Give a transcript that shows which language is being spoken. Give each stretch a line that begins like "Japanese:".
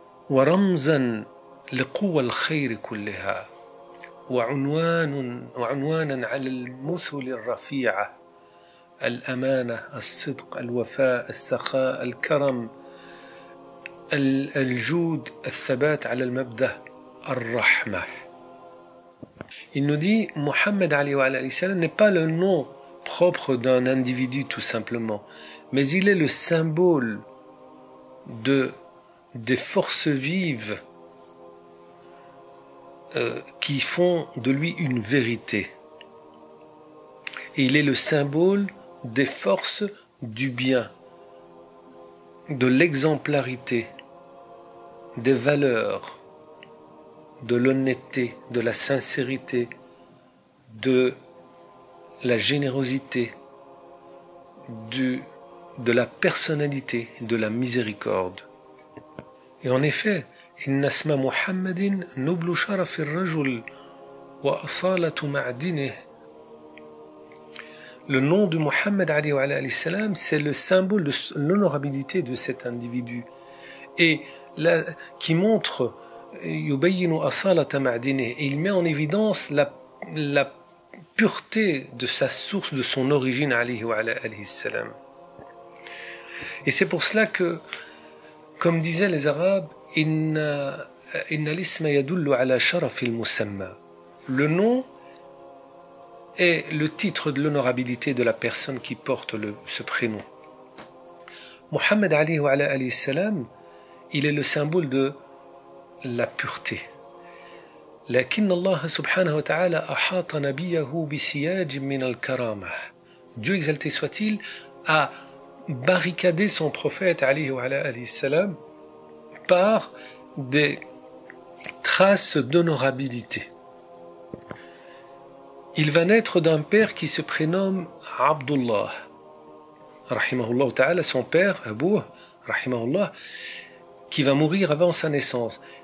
Arabic: ورمزا لقوى الخير كلها وعنوانا على المثل الرفيعة الأمانة الصدق الوفاء السخاء الكرم الجود الثبات على المبدأ الرحمة.
French: Il nous dit Mohammed alayhi wa alayhi salam n'est pas le nom propre d'un individu tout simplement, mais il est le symbole des forces vives qui font de lui une vérité. Et il est le symbole des forces du bien, de l'exemplarité, des valeurs, de l'honnêteté, de la sincérité, de la générosité, de la personnalité, de la miséricorde. Et en effet,
Arabic: إن اسم محمد نبل شرف الرجل وأصالة معدنه.
French: Le nom de Muhammad alayhi wa alayhi salam, c'est le symbole de l'honorabilité de cet individu et qui montre
Arabic: yubayyinu asalata ma'dinihi,
French: et il met en évidence la pureté de sa source, de son origine alayhi wa alayhi salam. Et c'est pour cela que, comme disaient les Arabes,
Arabic: inna l'isma yadullu ala sharaf al-musamma.
French: Le nom est le titre de l'honorabilité de la personne qui porte ce prénom. Muhammad alayhi wa alayhi salam, il est le symbole de la pureté.
Arabic: لكن الله سبحانه وتعالى أحاط نبيه بسياج من الكرامة.
French: Dieu exalté soit-il a barricadé son prophète alayhi wa alayhi salam par des traces d'honorabilité. Il va naître d'un père qui se prénomme Abdullah, rahimahullah ta'ala, son père, Abu, rahimahullah, qui va mourir avant sa naissance.